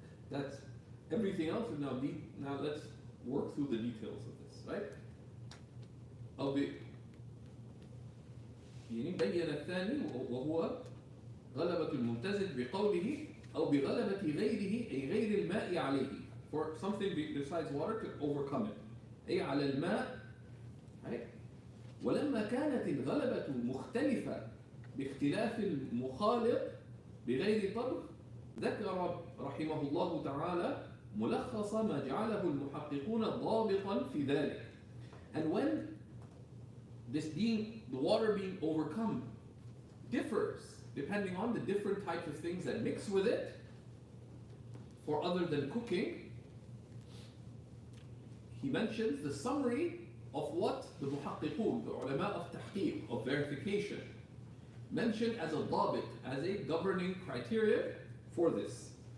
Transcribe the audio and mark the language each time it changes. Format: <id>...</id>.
<en>That's everything else is now deep. Now let's work through the details of this, right?</en> <ar>يعني بين الثاني وهو غلبة الممتزج بقوله أو بغلبة غيره أي غير الماء عليه,</ar> <en>for something besides water to overcome it,</en> <ar>أي على الماء.</ar> <en>right?</en> <ar>ولما كانت الغلبة مختلفة باختلاف المخالط بغير طبخ ذكر رحمه الله تعالى ملخص ما جعله المحققون ضابطا في ذلك.</ar> <en>And when this being, the water being overcome, differs depending on the different types of things that mix with it for other than cooking, he mentions the summary of what the muhaqqiqun, the ulama of tahqiq, of verification, mentioned as a dabit, as a governing criteria for this.</en>